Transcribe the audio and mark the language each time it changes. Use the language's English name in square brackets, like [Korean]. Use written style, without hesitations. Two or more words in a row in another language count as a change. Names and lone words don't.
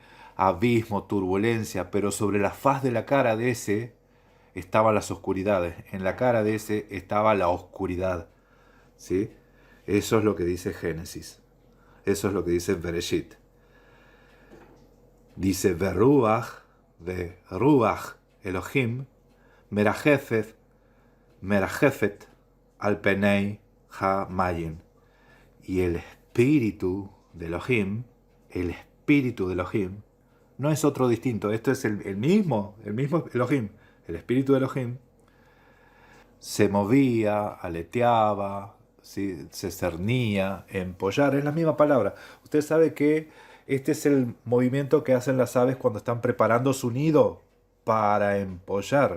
[Spanish] Abismo, turbulencia, pero sobre la faz de la cara de ese estaban las oscuridades, en la cara de ese estaba la oscuridad, ¿sí? Eso es lo que dice Génesis, eso es lo que dice Bereshit. Dice de [Hebrew] רוח אלוהים מרחפת על פני המים. [Spanish] Y el espíritu de Elohim, no es otro distinto, esto es el mismo Elohim, el espíritu de Elohim, se movía, aleteaba, ¿sí? Se cernía, empollar, es la misma palabra. Usted sabe que este es el movimiento que hacen las aves cuando están preparando su nido para empollar.